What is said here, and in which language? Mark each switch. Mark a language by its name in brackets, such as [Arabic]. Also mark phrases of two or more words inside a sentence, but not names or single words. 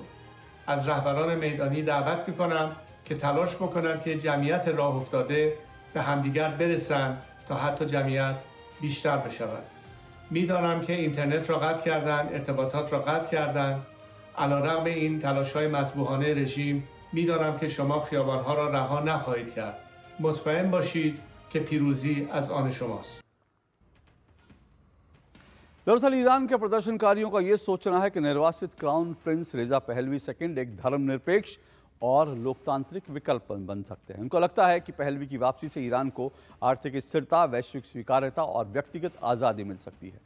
[Persian] از رهبران میدانی دعوت میکنم که تلاش بکنند که جمعیت راه افتاده به همدیگر برسند تا حتی جمعیت بیشتر بشود. میدانم که اینترنت را قطع کردن، ارتباطات را قطع کردن. علیرغم این تلاش‌های مسبوحانه رژیم میدانم که شما خیابان‌ها را رها نخواهید کرد. مطمئن باشید که پیروزی از آن شماست. [Hindi] दरअसल ईरान के प्रदर्शनकारियों का यह सोचना है कि निर्वासित क्राउन प्रिंस रेजा पहलवी सेकंड एक धर्मनिरपेक्ष और लोकतांत्रिक विकल्प बन सकते हैं। उनको लगता है कि पहलवी की वापसी से ईरान को आर्थिक स्थिरता, वैश्विक स्वीकार्यता और व्यक्तिगत आज़ादी मिल सकती है।